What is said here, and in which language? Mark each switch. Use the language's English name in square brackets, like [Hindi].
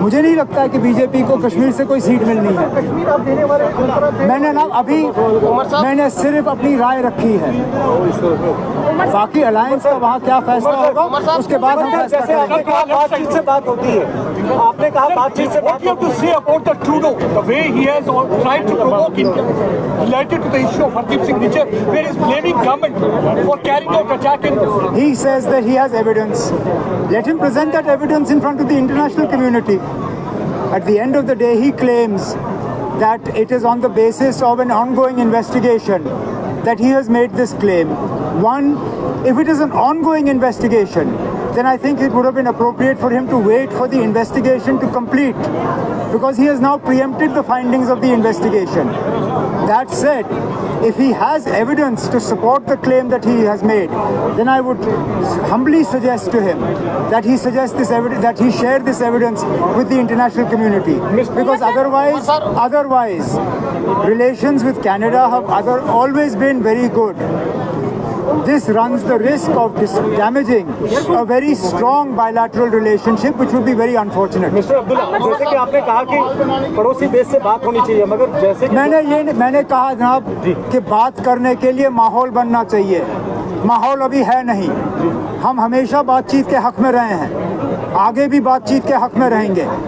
[Hindi] मुझे नहीं लगता है कि बीजेपी को कश्मीर से कोई सीट मिलनी है। कश्मीर आप देने वाले, मैंने ना अभी मैंने सिर्फ अपनी राय रखी है, बाकी अलायंस का वहाँ क्या फैसला होगा उसके बाद हम फैसला करेंगे। बातचीत से बात होती है, आपने कहा बातचीत से बात होती है। [English] Trudeau, the way he has tried to provoke India related to the issue of Hardeep Singh Nijar, where he is blaming government for carrying out attack in. He says that he has evidence. Let him present that evidence in front of the international community. At the end of the day, he claims that it is on the basis of an ongoing investigation that he has made this claim. One, if it is an ongoing investigation, then I think it would have been appropriate for him to wait for the investigation to complete, because he has now preempted the findings of the investigation. That said, if he has evidence to support the claim that he has made, then I would humbly suggest to him that he suggest this evidence, that he share this evidence with the international community, because otherwise relations with Canada have always been very good. This runs the risk of damaging a very strong bilateral relationship, which would be very unfortunate. [Hindi] Mister Abdullah, जैसे कि आपने कहा कि पड़ोसी देश से बात होनी चाहिए, मगर जैसे मैंने कहा जनाब कि बात करने के लिए माहौल बनना चाहिए। माहौल अभी है नहीं। हम हमेशा बातचीत के हक में रहे हैं, आगे भी बातचीत के हक में रहेंगे।